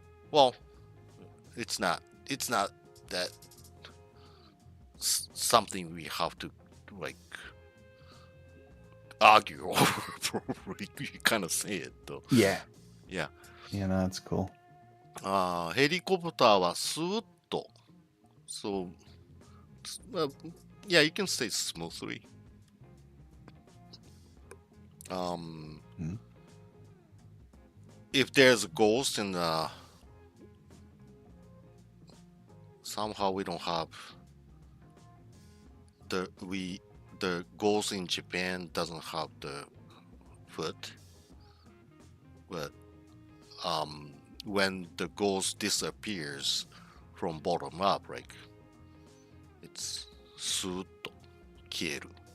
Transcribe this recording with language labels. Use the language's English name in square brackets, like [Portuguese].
[English] Well, it's not. It's not that something we have to like argue over. You kind of say it though. Yeah. Yeah. Yeah, no, that's cool. [Japanese] ヘリコプターはスーッと。 [English] So, yeah, you can say smoothly. Mm. If there's a ghost in somehow we don't have the ghost in Japan doesn't have the foot, but when the ghost disappears from bottom up, like it's [Japanese] スーッと消える.